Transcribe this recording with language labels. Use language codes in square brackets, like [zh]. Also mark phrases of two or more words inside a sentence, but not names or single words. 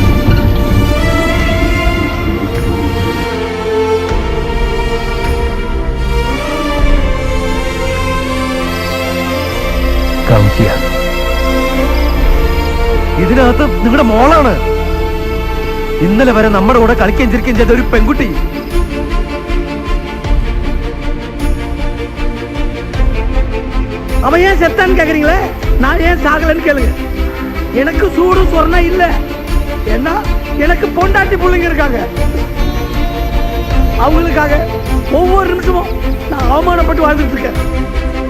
[ml] ഇതിനകത്ത് നിങ്ങളുടെ മോളാണ്. ഇന്നലെ വരെ നമ്മുടെ കൂടെ കളിക്കുകയും ചിരിക്കുകയും ചെയ്ത ഒരു പെൺകുട്ടി. [ta] அவன் ஏன் செத்தான்னு கேக்குறீங்களே? நான் ஏன் சாகலன்னு கேளுங்க. எனக்கு சூடு சொர்ணம் இல்ல. ஏன்னா எனக்கு பொண்டாட்டி பிள்ளைங்க இருக்காங்க. அவங்களுக்காக ஒவ்வொரு நிமிஷமும் நான் அவமானப்பட்டு வாழ்ந்துட்டு இருக்கேன்.